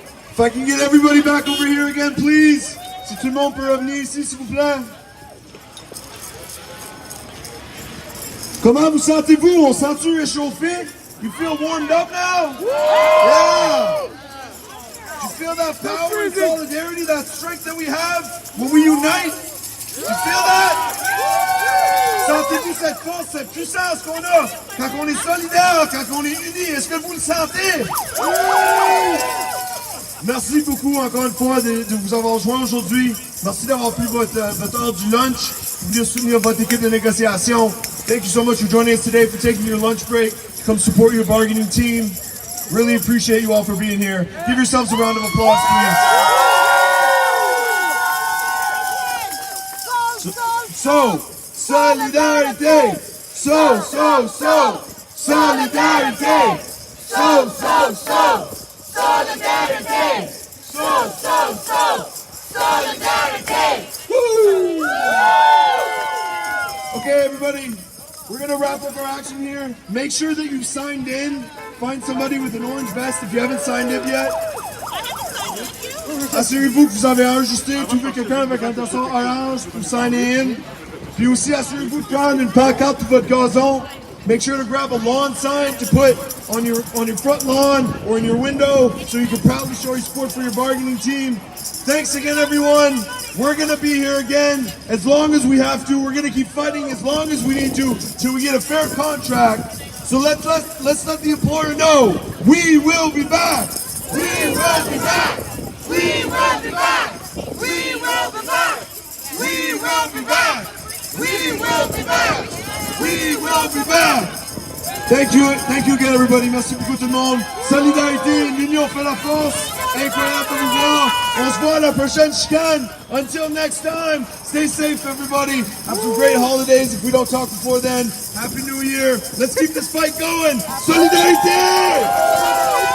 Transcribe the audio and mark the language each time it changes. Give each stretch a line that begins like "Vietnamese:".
English: If I can get everybody back over here again, please!
French: Si tout le monde peut revenir ici, s'il vous plaît. Comment vous sentez-vous? On sent-tu réchauffé?
English: You feel warmed up now? Yeah! You feel that power and solidarity, that strength that we have when we unite? You feel that?
French: Sentez-vous cette force, cette puissance qu'on a quand on est solidaire, quand on est unis? Est-ce que vous le sentez? Merci beaucoup encore une fois de vous avoir joint aujourd'hui. Merci d'avoir pris votre heure du lunch pour venir soutenir votre équipe de négociation.
English: Thank you so much for joining us today, for taking your lunch break to come support your bargaining team. Really appreciate you all for being here. Give yourselves a round of applause, please.
French: So, solidarité! Solidarité! Solidarité!
English: Solidarity! Woo! Okay, everybody, we're gonna wrap up our action here. Make sure that you've signed in. Find somebody with an orange vest if you haven't signed in yet.
French: Assurez-vous que vous avez enregistré, trouvez quelqu'un avec un tasson orange pour
English: sign in.
French: Puis aussi, assurez-vous de prendre une pancarte pour votre gazon.
English: Make sure to grab a lawn sign to put on your front lawn or in your window so you can proudly show your support for your bargaining team. Thanks again, everyone. We're going to be here again as long as we have to. We're going to keep fighting as long as we need to till we get a fair contract. So let's let the employer know we will be back. We will be back. We will be back. We will be back. We will be back. We will be back. We will be back. Thank you again, everybody.
French: Merci beaucoup tout le monde. Solidarité, l'union fait la force. Incroyable de vous voir. On se voit à la prochaine chicane.
English: Until next time, stay safe, everybody. Have some great holidays. If we don't talk before then, Happy New Year. Let's keep this fight going. Solidarité!